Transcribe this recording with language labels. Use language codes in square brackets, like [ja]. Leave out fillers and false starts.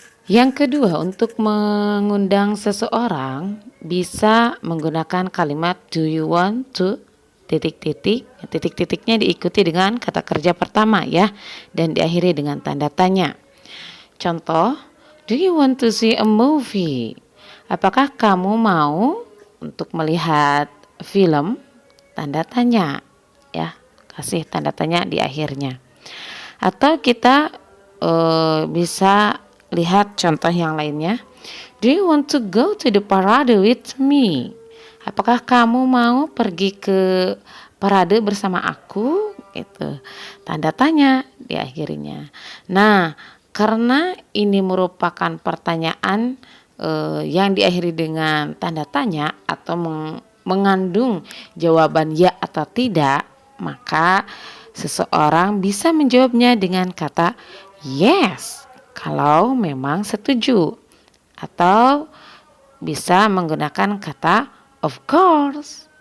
[id] Yang kedua, untuk mengundang seseorang bisa menggunakan kalimat do you want to titik-titik. Titik-titiknya diikuti dengan kata kerja pertama ya, dan diakhiri dengan tanda tanya. [en] Contoh, do you want to see a movie? [id] Apakah kamu mau untuk melihat film? Tanda tanya ya, kasih tanda tanya di akhirnya. Atau kita bisa lihat contoh yang lainnya. [en] Do you want to go to the parade with me? [id] Apakah kamu mau pergi ke parade bersama aku? Itu tanda tanya di akhirnya. Nah, karena ini merupakan pertanyaan yang diakhiri dengan tanda tanya atau mengandung jawaban ya atau tidak, maka seseorang bisa menjawabnya dengan kata yes kalau memang setuju, atau bisa menggunakan kata of course.